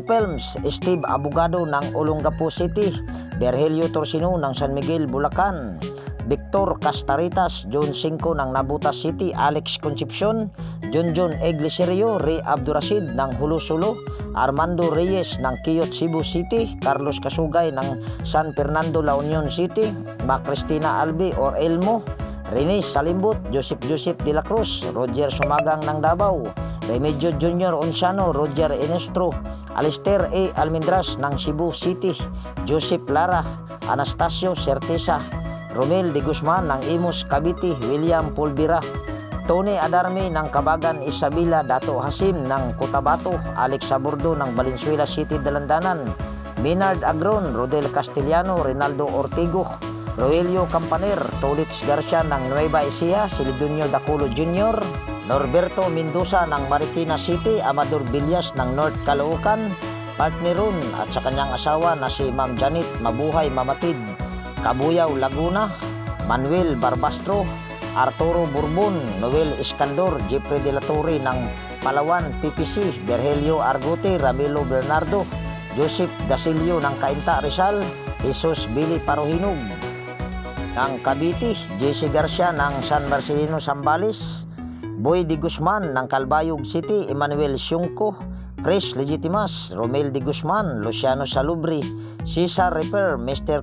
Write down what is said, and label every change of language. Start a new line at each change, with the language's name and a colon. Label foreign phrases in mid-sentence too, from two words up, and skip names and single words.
Filipino: Pelms, Steve Abogado ng Olongapo City, Berhelio Torsino ng San Miguel, Bulacan, Victor Castaritas, John Cinco ng Nabutas City, Alex Concepcion, John Egliserio, Ray Abdurasid ng Hulusulo, Armando Reyes ng Quiyot Cebu City, Carlos Kasugay ng San Fernando La Union City, Cristina Albi or Elmo, Rene Salimbot, Joseph de la Cruz, Roger Sumagang ng Davao, Remedio Jr. Onsano, Roger Enestro, Alister A. Almendras ng Cebu City, Joseph Lara, Anastasio Certeza, Romel de Guzman ng Imus Cavite, William Pulvira, Tony Adarme ng Kabagan Isabela, Dato Hasim ng Cotabato, Alex Sabordo ng Valenzuela City, Dalandanan, Minard Agron, Rodel Castellano, Rinaldo Ortigo, Roelio Campaner, Tolits Garcia ng Nueva Ecija, Silidonio Daculo Jr., Norberto Mendoza ng Marikina City, Amador Villas ng North Caloocan, partneron at sa kanyang asawa na si Ma'am Janet Mabuhay Mamatid, Kabuyaw Laguna, Manuel Barbastro, Arturo Bourbon, Noel Escandor, Jeffrey de la Torre ng Palawan PPC, Berhelio Argote, Ramilo Bernardo, Joseph Dasilio ng Cainta Rizal, Jesus Billy Parohinog ng Cavite, JC Garcia ng San Marcelino Zambales, Boy de Guzman ng Calbayog City, Emmanuel Siungco, Chris Legitimas, Romel de Guzman, Luciano Salubri, Cesar Repair, Mr.